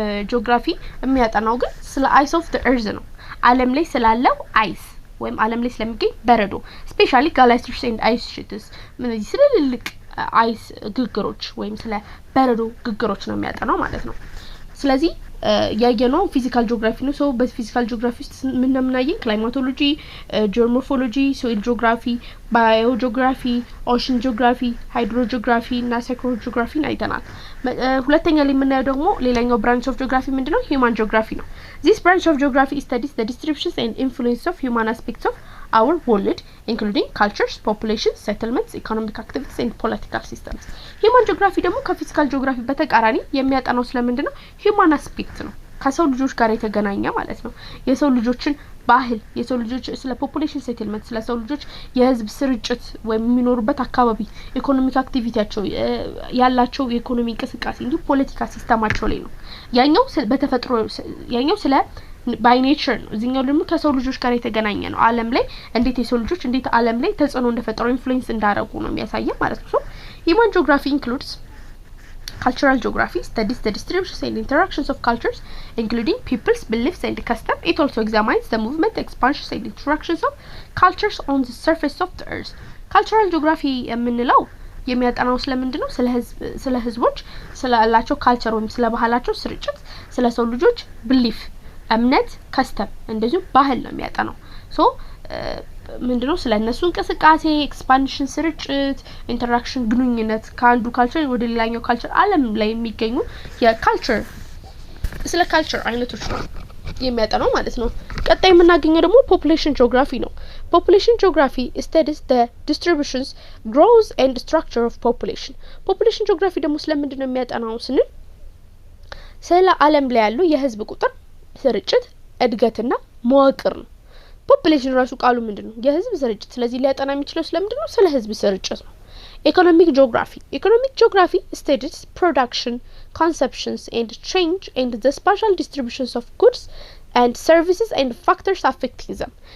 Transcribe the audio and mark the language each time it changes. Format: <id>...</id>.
<am>ጂኦግራፊ የሚያጠናው ግን ስለ አይስ ኦፍ ዘ ኤርዝ ነው። ዓለም ላይ ስላለው አይስ ወይም ዓለም ላይ ስለሚገኝ በረዶ፣ ስፔሻሊ ጋላክሲስ ኤንድ አይስ ሺትስ፣ እነዚህ ስለልልቅ አይስ ግግሮች ወይም ስለ በረዶ ግግሮች ነው የሚያጠናው ማለት ነው። ስለዚህ ያየነው ፊዚካል ጂኦግራፊ ነው። ሶ በፊዚካል ጂኦግራፊ ውስጥ ምን እናያለን? ክላይማቶሎጂ፣ ጂኦሞርፎሎጂ፣ ሶይል ጂኦግራፊ፣ ባዮጂኦግራፊ፣ ኦሽን ጂኦግራፊ፣ ሃይድሮጂኦግራፊ እና ሳይክሮጂኦግራፊን አይተናል። ሁለተኛ ላይ የምናየው ደግሞ ሌላኛው ብራንች ኦፍ ጂኦግራፊ ምንድነው? ሂውማን ጂኦግራፊ ነው።</am> <en>This branch of geography studies the distributions and influence of human aspects of our world, including cultures, populations, settlements, economic activities and political systems.</en> <am>Human geography ደግሞ ከፊዚካል ጂኦግራፊ በተቃራኒ የሚያጠናው ስለምንድነው? human aspect ነው። ከሰው ልጆች ጋር የተገናኘ ማለት ነው። የሰው ልጆችን ባህል፣ የሰው ልጆች ስለ ፖፑሌሽን ሴትልመንት፣ ስለ ሰው ልጆች የህዝብ ስርጭት ወይም የሚኖሩበት አካባቢ፣ ኢኮኖሚክ አክቲቪቲያቸው፣ ያላቸው የኢኮኖሚ እንቅስቃሴ እንዲሁ ፖለቲካ ሲስተማቸው ላይ ነው። ያኛው በተፈጥሮ ያኛው ስለ ባይ ኔቸር ነው። እዚህኛው ደግሞ ከሰው ልጆች ጋር የተገናኘ ነው። ዓለም ላይ እንዴት የሰው ልጆች እንዴት ዓለም ላይ ተጽዕኖ እንደፈጠሩ ኢንፍሉዌንስ እንዳረጉ ነው የሚያሳየው ማለት ነው። ሶ</am> <en>human geography includes cultural geography, studies the distributions and interactions of cultures, including people's beliefs and customs. It also examines the movement, expansions and interactions of cultures on the surface of the earth.</en> <am>Cultural geography የምንለው የሚያጠናው ስለምንድነው? ስለ ህዝቦች ስላላቸው ካልቸር ወይም ስለ ባህላቸው ስርጭት፣ ስለ ሰው ልጆች belief እምነት፣ ከስተም እንደዚሁ ባህል ነው የሚያጠናው። ሶ ምንድነው? ስለነሱ እንቅስቃሴ፣ ኤክስፓንሽን፣ ስርጭት፣ ኢንተራክሽን፣ ግንኙነት ከአንዱ ካልቸር ወደ ሌላኛው ካልቸር ዓለም ላይ የሚገኙ የካልቸር ስለ ካልቸር አይነቶች ነው የሚያጠናው ማለት ነው። ቀጣይ የምናገኘው ደግሞ ፖፑሌሽን ጂኦግራፊ ነው። ፖፑሌሽን ጂኦግራፊ</am> <en>studies the distributions, growth and structure of population.</en> <am>ፖፑሌሽን ጂኦግራፊ ደግሞ ስለምንድነው የሚያጠናው ስንል ስለ ዓለም ላይ ያሉ የህዝብ ቁጥር ስርጭት፣ እድገትና መዋቅር ነው። ፖፑሌሽን ራሱ ቃሉ ምንድነው? የህዝብ ስርጭት። ስለዚህ ሊያጠና የሚችለው ስለምንድነው? ስለ ህዝብ ስርጭት ነው።</am> <en>Economic geography studies production, consumptions, and change and the spatial distributions of goods and services and factors affecting them.</en>